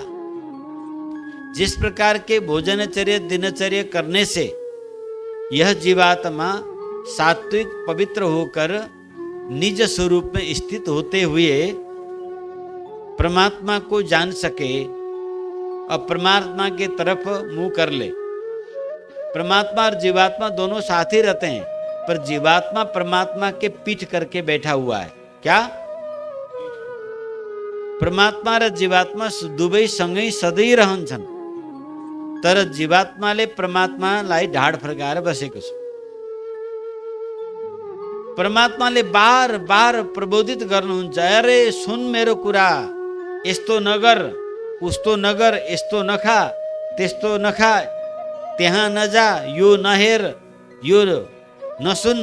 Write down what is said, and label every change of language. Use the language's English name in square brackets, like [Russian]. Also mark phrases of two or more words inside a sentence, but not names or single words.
[Hindi] जिस प्रकार के भोजनचर्या दिनचर्या करने से यह जीवात्मा सात्विक पवित्र होकर निज स्वरूप में स्थित होते हुए परमात्मा को जान सके और परमात्मा के तरफ मुंह कर ले। परमात्मा और जीवात्मा दोनों साथ ही रहते हैं, पर जीवात्मा परमात्मा के पीठ करके बैठा हुआ है। क्या? [Nepali] परमात्मा र जीवात्मा दुवै सँगै सधैँ रहन्छन्, तर जीवात्माले परमात्मालाई ढाड फर्काएर बसेको छ। परमात्माले बार बार प्रबोधित गर्नुहुन्छ, अरे सुन मेरो कुरा, यस्तो नगर, उस्तो नगर, यस्तो नखा, त्यस्तो नखा, त्यहाँ नजा, यो नहेर, यो नसुन।